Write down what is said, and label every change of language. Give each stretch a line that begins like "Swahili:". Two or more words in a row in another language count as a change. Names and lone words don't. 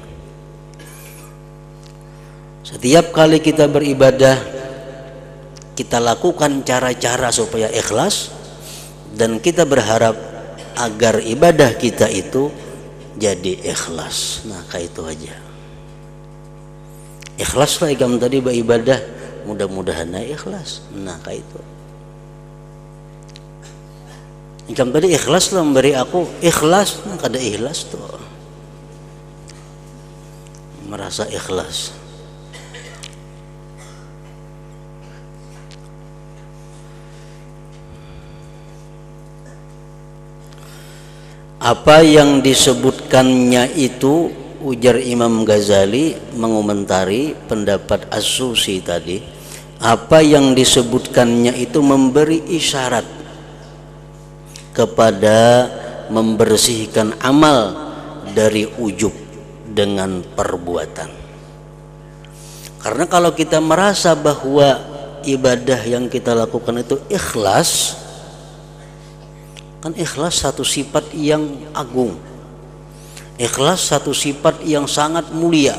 Indonesian: Setiap kali kita beribadah, kita lakukan cara-cara supaya ikhlas, dan kita berharap agar ibadah kita itu jadi ikhlas. Nah, kayak itu aja. Ikhlaslah ikam tadi beribadah, mudah-mudahan ikhlas. Nah, kayak itu. Ikam tadi ikhlas lah memberi aku, ikhlas, nah kada ikhlas tuh. Merasa ikhlas. Apa yang disebutkannya itu, ujar Imam Ghazali mengomentari pendapat As-Susi tadi, apa yang disebutkannya itu memberi isyarat kepada membersihkan amal dari ujub dengan perbuatan. Karena kalau kita merasa bahwa ibadah yang kita lakukan itu ikhlas, kan ikhlas satu sifat yang agung, ikhlas satu sifat yang sangat mulia.